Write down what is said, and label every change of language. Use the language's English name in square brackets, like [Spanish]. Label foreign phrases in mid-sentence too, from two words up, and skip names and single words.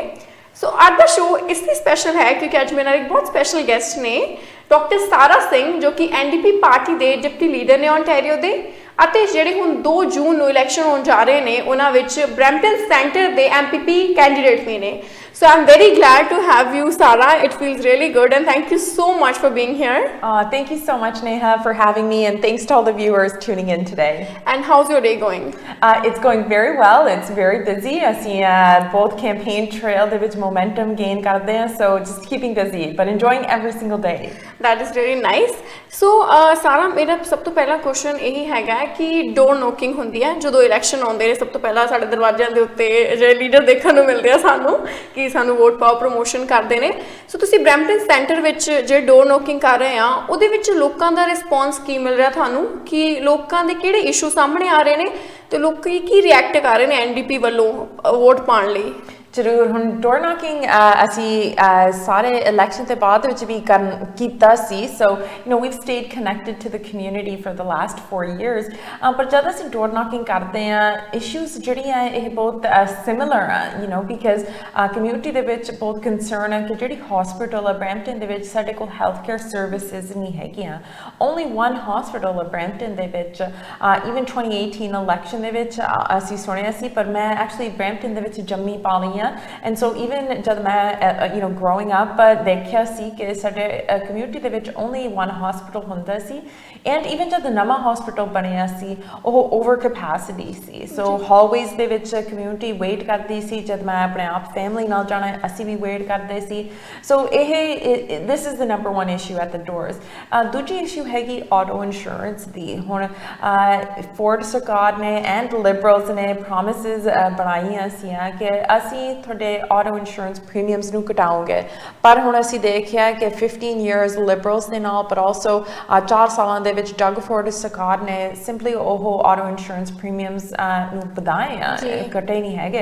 [Punjabi] ਸੋ ਅੱਜ ਦਾ ਸ਼ੋਅ ਇਸ ਲਈ ਸਪੈਸ਼ਲ ਹੈ ਕਿਉਂਕਿ ਅੱਜ ਮੇਰੇ ਨਾਲ ਇੱਕ ਬਹੁਤ ਸਪੈਸ਼ਲ ਗੈਸਟ ਨੇ, Dr.Sara ਸਿੰਘ, ਜੋ ਕਿ NDP ਪਾਰਟੀ ਦੇ ਡਿਪਟੀ ਲੀਡਰ ਨੇ ਓਨਟਾਰੀਓ ਦੇ, ਅਤੇ ਜਿਹੜੇ ਹੁਣ 2 ਜੂਨ ਨੂੰ ਇਲੈਕਸ਼ਨ ਹੋਣ ਜਾ ਰਹੇ ਨੇ ਉਹਨਾਂ ਵਿੱਚ ਬ੍ਰੈਂਪਟਨ ਸੈਂਟਰ ਦੇ MPP ਕੈਂਡੀਡੇਟ ਵੀ ਨੇ। [English] So I'm very glad to have you, Sara. It feels really good, and thank you so much for being here. Thank you so much, Neha, for having me, and thanks to all the viewers tuning in today. And how's your day going? It's going very well. It's very busy. I see both campaign trail [Punjabi] ਦੇ ਵਿੱਚ [English] momentum gain [Punjabi] ਕਰਦੇ ਹਾਂ, [English] so just keeping busy, but enjoying every single day. That is really nice. So, [Punjabi] Sara, ਮੇਰਾ ਸਭ ਤੋਂ ਪਹਿਲਾ ਕੁਐਸਚਨ ਇਹੀ ਹੈਗਾ ਕਿ [English] door knocking [Punjabi] ਹੁੰਦੀ ਹੈ ਜਦੋਂ ਇਲੈਕਸ਼ਨ ਆਉਂਦੇ ਨੇ, ਸਭ ਤੋਂ ਪਹਿਲਾਂ ਸਾਡੇ ਦਰਵਾਜ਼ਿਆਂ ਦੇ ਉੱਤੇ ਜਿਹੜੇ ਲੀਡਰ ਦੇਖਣ ਨੂੰ ਮਿਲਦੇ ਆ ਸਾਨੂੰ ਕਿ ਸਾਨੂੰ ਵੋਟ ਪਾਓ, ਪ੍ਰਮੋਸ਼ਨ ਕਰਦੇ ਨੇ। ਸੋ ਤੁਸੀਂ ਬ੍ਰੈਂਪਟਨ ਸੈਂਟਰ ਵਿੱਚ ਜੇ [English] door knocking [Punjabi] ਕਰ ਰਹੇ ਆ, ਉਹਦੇ ਵਿੱਚ ਲੋਕਾਂ ਦਾ ਰਿਸਪੌਂਸ ਕੀ ਮਿਲ ਰਿਹਾ ਤੁਹਾਨੂੰ? ਕਿ ਲੋਕਾਂ ਦੇ ਕਿਹੜੇ ਇਸ਼ੂ ਸਾਹਮਣੇ ਆ ਰਹੇ ਨੇ ਤੇ ਲੋਕੀ ਕੀ ਰਿਐਕਟ ਕਰ ਰਹੇ ਨੇ NDP ਵੱਲੋਂ ਵੋਟ ਪਾਉਣ ਲਈ? ਜ਼ਰੂਰ। ਹੁਣ [English] door knocking [Punjabi] ਅਸੀਂ ਸਾਰੇ ਇਲੈਕਸ਼ਨ ਦੇ ਬਾਅਦ ਵਿੱਚ ਵੀ ਕੀਤਾ ਸੀ, ਸੋ [English] we've stayed connected to the community for the last 4 years, [Punjabi] ਪਰ ਜਦ ਅਸੀਂ [English] door knocking [Punjabi] ਕਰਦੇ ਹਾਂ ਇਸ਼ੂਜ਼ ਜਿਹੜੀਆਂ ਇਹ ਬਹੁਤ ਸਿਮਿਲਰ ਆ, ਬਿਕਾਜ਼ ਕਮਿਊਨਿਟੀ ਦੇ ਵਿੱਚ ਬਹੁਤ ਕੰਸਰਨ ਹੈ ਕਿ ਜਿਹੜੀ ਹਸਪੀਟਲ ਆ ਬਰੈਂਪਟਨ ਦੇ ਵਿੱਚ ਸਾਡੇ ਕੋਲ [English] health care services [Punjabi] ਨਹੀਂ ਹੈਗੀਆਂ। ਓਨਲੀ 1 ਹਸਪੀਟਲ ਆ ਬਰੈਂਪਟਨ ਦੇ ਵਿੱਚ। ਈਵਨ 2018 ਇਲੈਕਸ਼ਨ ਦੇ ਵਿੱਚ ਅਸੀਂ ਸੁਣਿਆ ਸੀ, ਪਰ ਮੈਂ ਐਕਚੁਅਲੀ ਬਰੈਂਪਟਨ ਦੇ ਵਿੱਚ ਜੰਮੀ ਪਾਲੀ ਆ, [English] and so even [Punjabi] ਜਦ ਮੈਂ [English] growing up [Punjabi] ਦੇਖਿਆ ਸੀ ਕਿ ਸਾਡੇ ਕਮਿਊਨਿਟੀ ਦੇ ਵਿੱਚ only 1 ਹਸਪੀਟਲ ਹੁੰਦਾ ਸੀ, [English] and even [Punjabi] ਜਦ ਨਵਾਂ ਹਸਪੀਟਲ ਬਣਿਆ ਸੀ ਉਹ [English] over capacity [Punjabi] ਸੀ। ਸੋ ਹਾਲਵੇਜ਼ ਦੇ ਵਿੱਚ ਕਮਿਊਨਿਟੀ ਵੇਟ ਕਰਦੀ ਸੀ, ਜਦ ਮੈਂ ਆਪਣੇ ਆਪ ਫੈਮਿਲੀ ਨਾਲ ਜਾਣਾ ਅਸੀਂ ਵੀ ਵੇਟ ਕਰਦੇ ਸੀ। [English] ਸੋ this is the number 1 issue at the doors। [Punjabi] ਦੂਜੀ ਇਸ਼ੂ ਹੈਗੀ [English] auto insurance [Punjabi] ਦੀ। ਹੁਣ ਫੋਰਡ ਸਰਕਾਰ ਨੇ ਐਂਡ ਲਿਬਰਲਸ ਨੇ ਪ੍ਰੋਮਿਸਿਸ ਬਣਾਈਆਂ ਸੀ ਕਿ ਅਸੀਂ ਤੁਹਾਡੇ [English] auto insurance premiums [Punjabi] ਨੂੰ ਘਟਾਓਗੇ, ਪਰ ਹੁਣ ਅਸੀਂ ਦੇਖਿਆ ਕਿ 15 years ਲਿਬਰਲਸ ਦੇ ਨਾਲ, ਪਰ ਆਲਸੋ 4 ਸਾਲਾਂ ਦੇ ਵਿੱਚ ਡਗ ਫੋਰਡ ਸਰਕਾਰ ਨੇ ਸਿੰਪਲੀ ਉਹ [English] auto insurance premiums [Punjabi] ਨੂੰ ਵਧਾਏ ਆ, ਘਟੇ ਨਹੀਂ ਹੈਗੇ।